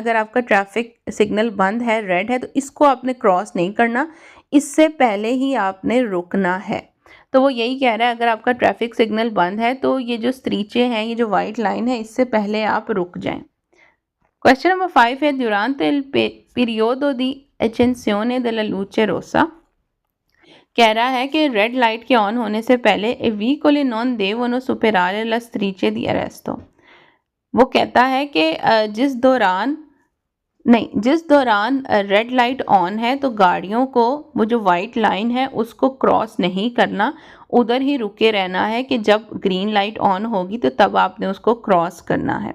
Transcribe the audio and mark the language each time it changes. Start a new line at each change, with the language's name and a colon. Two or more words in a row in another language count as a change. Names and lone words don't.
Hindi: अगर आपका ट्रैफिक सिग्नल बंद है, रेड है, तो इसको आपने क्रॉस नहीं करना, इससे पहले ही आपने रुकना है। तो वो यही कह रहा है, अगर आपका ट्रैफिक सिग्नल बंद है तो ये जो स्त्रीचे हैं, ये जो
English: white line
Hindi: है, इससे पहले आप रुक जाएं।
English: question number
Italian: 5 है, durante il periodo di accensione della luce rossa,
Hindi: कह रहा है कि
English: red light
Hindi: के ऑन होने से पहले
Italian: i veicoli non devono superare la striscia di arresto.
Hindi: वो कहता है कि जिस दौरान
English: red light
Hindi: ऑन है तो गाड़ियों को वो जो
English: white line
Hindi: है उसको क्रॉस नहीं करना, उधर ही रुके रहना है कि जब
English: green light
Hindi: ऑन होगी तो तब आपने उसको क्रॉस करना है।